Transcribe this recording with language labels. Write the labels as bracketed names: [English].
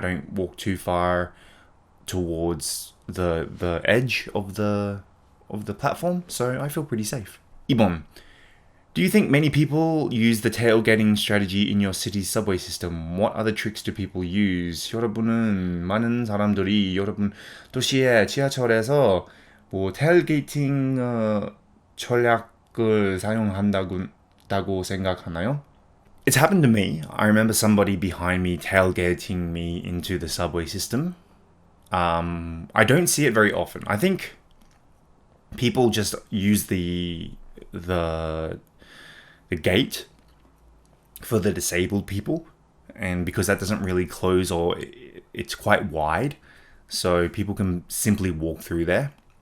[English] I don't walk too far towards the edge of the platform, so I feel pretty safe. [Korean] 2번. [English] Do you think many people use the tailgating strategy in your city's subway system? What other tricks do people use? [Korean] 여러분은 많은 사람들이 여러분 도시의 지하철에서 tailgating 전략을 사용한다고 생각하나요? [English] It's happened to me. I remember somebody behind me tailgating me into the subway system. I don't see it very often. I think people just use the gate for the disabled people, and because that doesn't really close or it's quite wide, so people can simply walk through there.